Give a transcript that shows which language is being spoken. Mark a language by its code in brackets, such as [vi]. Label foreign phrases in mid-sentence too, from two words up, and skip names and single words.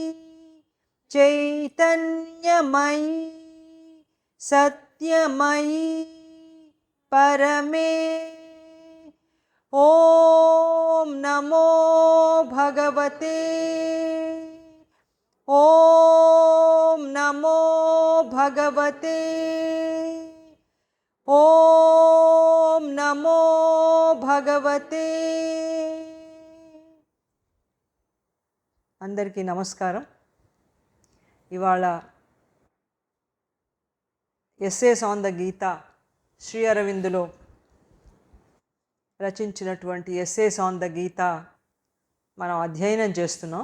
[sa] चैतन्यमयी सत्यमयी परमे ॐ नमो भगवते ॐ नमो भगवते ॐ नमो भगवते। [te] అందరికీ నమస్కారం. ఇవాళ ఎస్సేస్ ఆన్ ద గీత శ్రీ అరవిందులో రచించినటువంటి ఎస్సేస్ ఆన్ ద గీత మనం అధ్యయనం చేస్తున్నాం.